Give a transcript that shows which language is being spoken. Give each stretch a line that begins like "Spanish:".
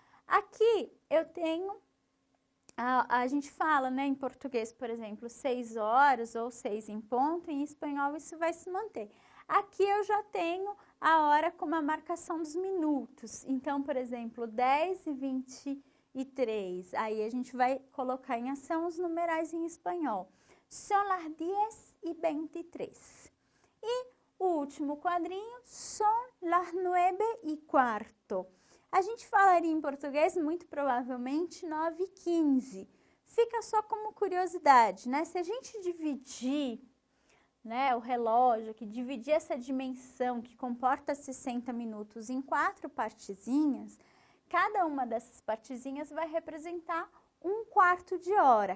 Portuguese: Aqui eu tenho, a gente fala, né, em português, por exemplo, 6 horas ou 6 em ponto, em espanhol isso vai se manter. Aqui eu já tenho a hora como a marcação dos minutos. Então, por exemplo, 10 e 23, aí a gente vai colocar em ação os numerais em espanhol.
Spanish: Son las 10 y 23.
Portuguese: E o último quadrinho,
Spanish: son las 9 y cuarto.
Portuguese: A gente falaria em português, muito provavelmente, 9 e 15. Fica só como curiosidade, né? Se a gente dividir, né, o relógio, que dividir essa dimensão que comporta 60 minutos em 4 partezinhas, cada uma dessas partezinhas vai representar um quarto de hora.